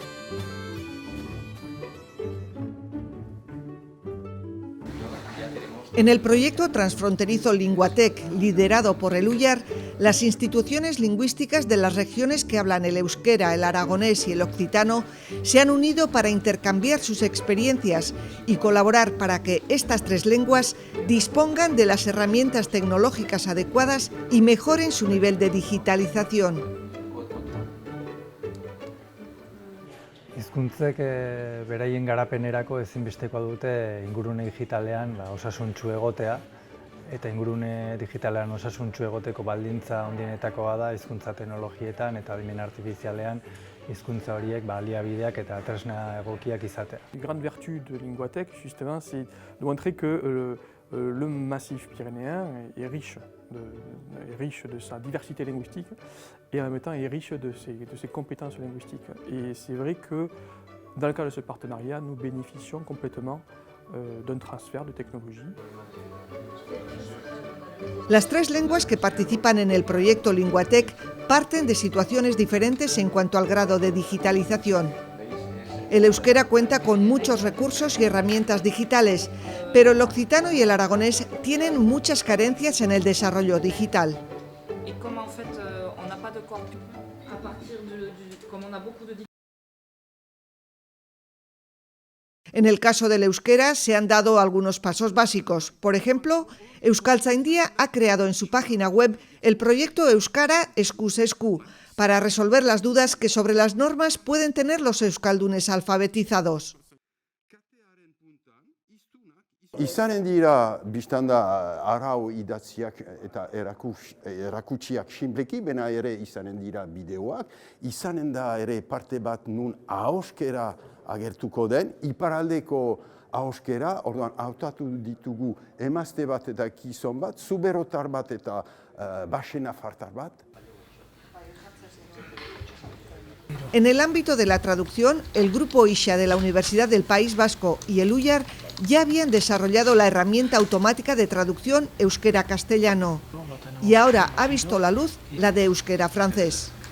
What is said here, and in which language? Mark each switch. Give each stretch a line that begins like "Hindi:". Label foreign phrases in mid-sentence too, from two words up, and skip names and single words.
Spanish: En el proyecto transfronterizo Linguatec, liderado por el UIAR, las instituciones lingüísticas de las regiones que hablan el euskera, el aragonés y el occitano se han unido para intercambiar sus experiencias y colaborar para que estas 3 lenguas dispongan de las herramientas tecnológicas adecuadas y mejoren su nivel de digitalización.
Basque: Hizkuntzek beraien garapenerako ezinbestekoa dute ingurune digitalean osasuntsu egotea, eta ingurune digitalean osasuntsu egoteko baldintza handienetakoa da hizkuntza teknologietan eta adimen artifizialean hizkuntza horiek baliabideak eta tresna egokiak izatea.
French: La grande vertu de Linguatec, justement, c'est de montrer que le massif pyrénéen est riche de sa diversité linguistique et en même temps est riche de ses compétences linguistiques. Et c'est vrai que dans le cadre de ce partenariat, nous bénéficions complètement d'un transfert de technologie.
Spanish: Las 3 lenguas que participan en el proyecto Linguatec parten de situaciones diferentes en cuanto al grado de digitalización. El euskera cuenta con muchos recursos y herramientas digitales, pero el occitano y el aragonés tienen muchas carencias en el desarrollo digital. En el caso del euskera se han dado algunos pasos básicos. Por ejemplo, Euskaltzaindia ha creado en su página web el proyecto Euskara Eskuz Esku para resolver las dudas que sobre las normas pueden tener los euskaldunes alfabetizados.
Basque: Izanen dira biztanda arau idatziak eta erakutsiak sinpleki, bena ere izanen dira bideoak, izanen da ere parte bat nun ahoskera agertuko den, iparaldeko ahoskera, orduan hautatu ditugu emazte bat eta gizon bat, zuberotar bat eta basenafartar bat.
Spanish: En el ámbito de la traducción, el Grupo IXA de la Universidad del País Vasco y el UIAR ya habían desarrollado la herramienta automática de traducción euskera-castellano y ahora ha visto la luz la de euskera-francés.